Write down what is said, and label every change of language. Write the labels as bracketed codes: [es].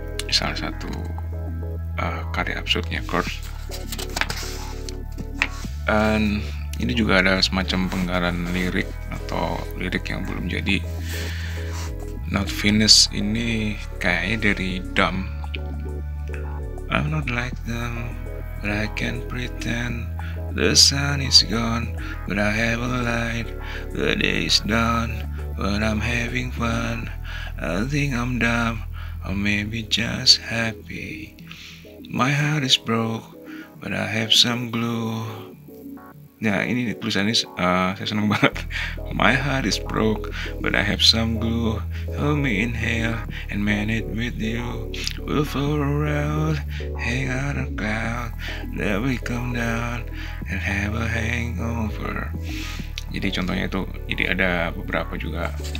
[id] Salah satu karya absurdnya Kurt. Dan ini juga ada semacam penggalan lirik atau lirik yang belum jadi. [en] Not finished [id] ini kayaknya dari Dumb. [en] I'm not like them, but I can pretend. The sun is gone, but I have a light. The day is done, but I'm having fun. I think I'm dumb, or maybe just happy. My heart is broke, but I have some glue. [id] Nah, ini tulisannya saya senang banget. [en] My heart is broke, but I have some glue. Hold me inhale and man it with you. We'll float around, hang out on a cloud. Then we come down and have a hangover. [id] Jadi contohnya itu, jadi ada beberapa juga.